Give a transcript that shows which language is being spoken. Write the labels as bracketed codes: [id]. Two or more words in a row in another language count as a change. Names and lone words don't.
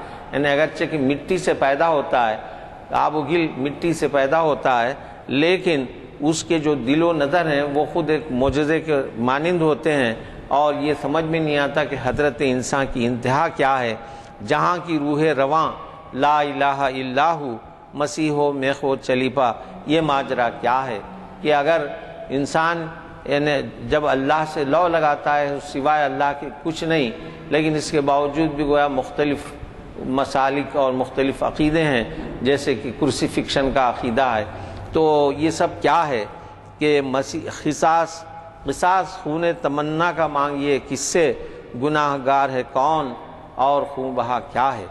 [ur] یعنی اگرچہ کہ مٹی سے پیدا ہوتا ہے، آب و گل مٹی سے پیدا ہوتا ہے، لیکن اس کے جو دل و نظر ہیں وہ خود ایک معجزے کے مانند ہوتے ہیں، اور یہ سمجھ میں نہیں آتا کہ حضرت انسان کی انتہا کیا ہے۔ جہاں کی روح رواں [ar] لا الہ الا ہو، [ur] مسیح و میخو چلیپا، یہ ماجرا کیا ہے کہ اگر انسان یعنی جب اللہ سے لو لگاتا ہے سوائے اللہ کے کچھ نہیں، لیکن اس کے باوجود بھی گویا مختلف مسالک اور مختلف عقیدے ہیں، جیسے کہ کرسیفکشن کا عقیدہ ہے، تو یہ سب کیا ہے کہ قصاص خون تمنا کا مانگیے کس سے، گناہ گار ہے کون اور خون بہا کیا ہے۔